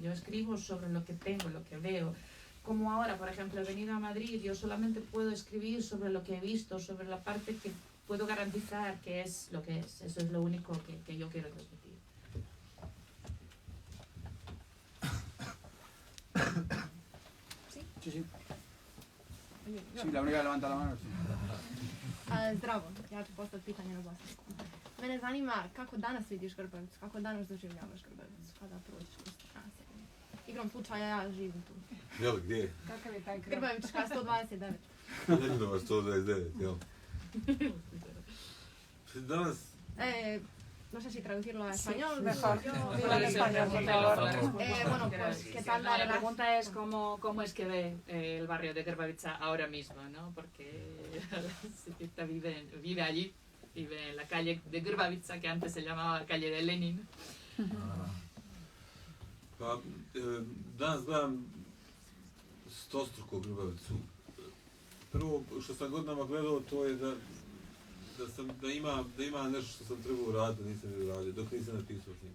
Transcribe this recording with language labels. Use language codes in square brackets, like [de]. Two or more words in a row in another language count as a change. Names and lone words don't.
[es] Yo escribo sobre lo que tengo, lo que veo. Como ahora, por ejemplo, he venido a Madrid, yo solamente puedo escribir sobre lo que he visto, sobre la parte que puedo garantizar que es lo que es. Eso es lo único que yo quiero transmitir. ¿Sí? Sí, sí. Sí, la única que levanta la mano. [bs] Zdravo, ja ću postaviti pitanje na bosanskom. Mene zanima kako danas vidiš Grbavicu, kako danas doživljavaš Grbavicu kada prođeš kroz naselje. Igrom slučaja ja živim tu. Jel, gdje? Kakav je taj kraj? Grbavička 129. Leninova 129, jel? Danas... [es] No sé si traducirlo a español. Mejor. Bueno, pues, ¿qué tal la pregunta es cómo es que ve el barrio de Grbavica ahora mismo, ¿no? Porque Sipita vive allí, vive en la calle de Grbavica, que antes se llamaba calle de Lenin. [bs] Pa, danas gledam stostruko Grbavicu. Prvo što sam godinama gledao, to je da ima nešto što sam trebao raditi, da nisam radio, dok nisam napisao knjigu.